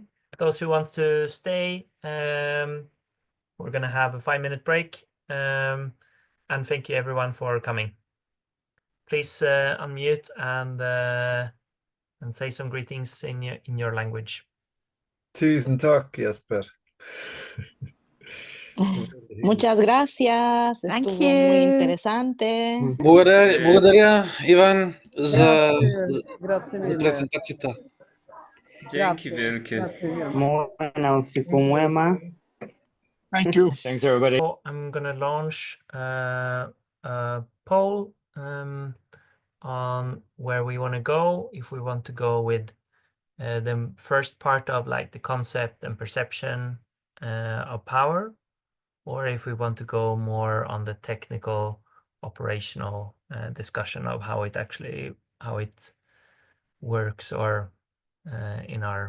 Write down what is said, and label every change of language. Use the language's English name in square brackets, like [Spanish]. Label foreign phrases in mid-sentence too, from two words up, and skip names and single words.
[English] Those who want to stay, we're going to have a 5-minute break. And thank you everyone for coming. Please unmute and say some greetings in your language. [Swedish] Tusen tack, Jesper. [Spanish] Muchas gracias. [English] Thank [Spanish] Estuvo muy [English] you. [Spanish] interesante. [Bulgarian] Благодаря, Иван, за [Italian] Grazie mille. [Bulgarian] prezentacията. [Italian] Grazie. Grazie mille. [English] Thank you. Thanks, everybody. So I'm gonna launch a poll on where we want to go. If we want to go with the first part of like the concept and perception of power, or if we want to go more on the technical, operational discussion of how it works, or in our.